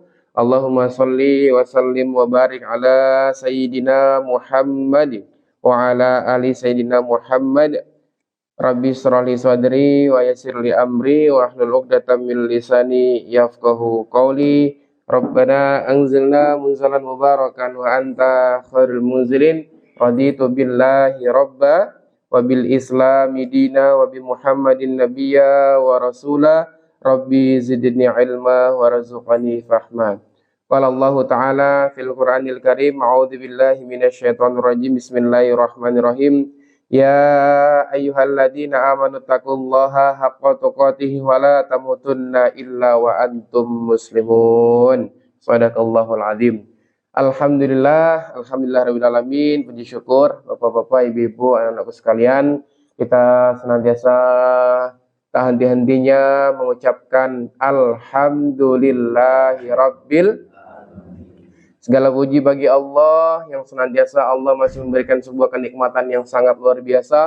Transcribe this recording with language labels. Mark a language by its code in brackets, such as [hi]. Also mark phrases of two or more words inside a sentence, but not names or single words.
[ar] اللهم صل وسلم وبارك على سيدنا محمد وعلى آل سيدنا محمد wa ala ali sayyidina Muhammad. رب اشرح لي صدري ويسر لي أمري واحلل عقدة من لساني يفقهوا قولي. ربنا أنزلنا منزلا مباركا وأنت خير المنزلين. رضيت بالله ربا وبالإسلام دينا وبمحمد نبيا ورسولا. رب زدني علما وارزقني فهما. قال الله تعالى في القرآن الكريم أعوذ بالله من الشيطان الرجيم. بسم الله الرحمن الرحيم يا أيها الذين آمنوا اتقوا الله حق تقاته ولا تموتن إلا وأنتم مسلمون. صدق الله العظيم. الحمد لله رب العالمين. [id] Puji syukur Bapak-bapak, Ibu-ibu, anak-anakku sekalian, kita senantiasa tak henti-hentinya mengucapkan [ar] الحمد لله رب. [id] Segala puji bagi Allah yang senantiasa Allah masih memberikan sebuah kenikmatan yang sangat luar biasa.